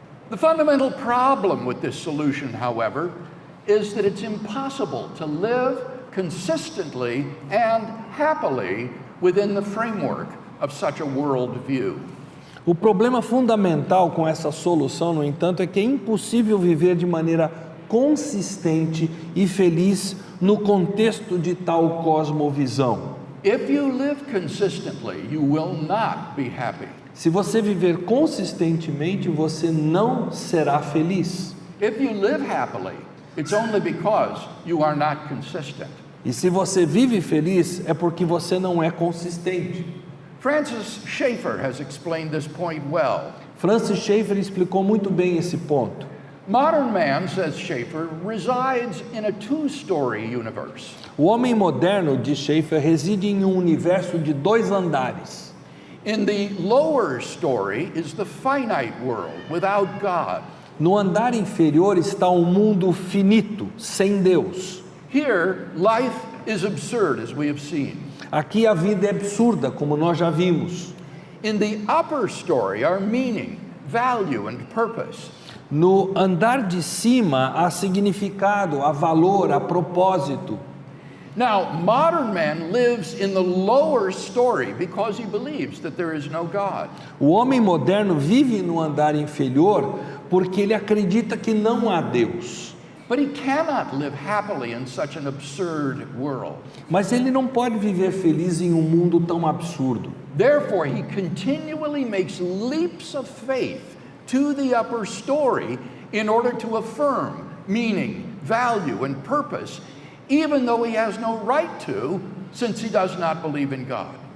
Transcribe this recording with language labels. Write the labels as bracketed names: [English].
[English] The fundamental problem with this solution, however, is that it's impossible to live consistently and happily within the framework of such a worldview. [Portuguese] O problema fundamental com essa solução, no entanto, é que é impossível viver de maneira consistente e feliz no contexto de tal cosmovisão. [English] If you live consistently, you will not be happy. [Portuguese] Se você viver consistentemente, você não será feliz. [English] If you live happily, it's only because you are not consistent. [Portuguese] E se você vive feliz, é porque você não é consistente. [English] Francis Schaeffer has explained this point well. [Portuguese] Francis Schaeffer explicou muito bem esse ponto. [English] Modern man, says Schaeffer, resides in a two-story universe. [Portuguese] O homem moderno, diz Schaeffer, reside em um universo de 2 andares. [English] In the lower story is the finite world without God. [Portuguese] No andar inferior está um mundo finito, sem Deus. [English] Here, life is absurd, as we have seen. [Portuguese] Aqui a vida é absurda, como nós já vimos. [English] In the upper story are meaning, value, and purpose. [Portuguese] No andar de cima há significado, há valor, há propósito. [English] Now, modern man lives in the lower story because he believes that there is no God. [Portuguese] O homem moderno vive no andar inferior porque ele acredita que não há Deus. [English] But he cannot live happily in such an absurd world. [Portuguese] Mas ele não pode viver feliz em um mundo tão absurdo. [English] Therefore, he continually makes leaps of faith to the upper story in order to affirm meaning, value, and purpose, even though he has no right to, since he does not believe in God.